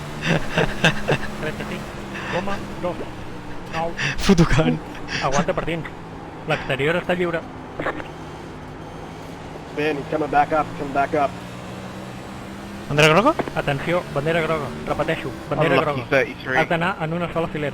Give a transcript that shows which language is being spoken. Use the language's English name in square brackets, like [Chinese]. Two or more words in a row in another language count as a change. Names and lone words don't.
[Catalan] 35,2, 9. Puto cant. Aguanta per dins. L'exterior està lliure. [English] Ben, he's coming back up, [Catalan] Bandera groga? Atenció, bandera groga. Repeteixo, bandera [English] Unlucky [Catalan] groga. 33. Has d'anar en una sola filera.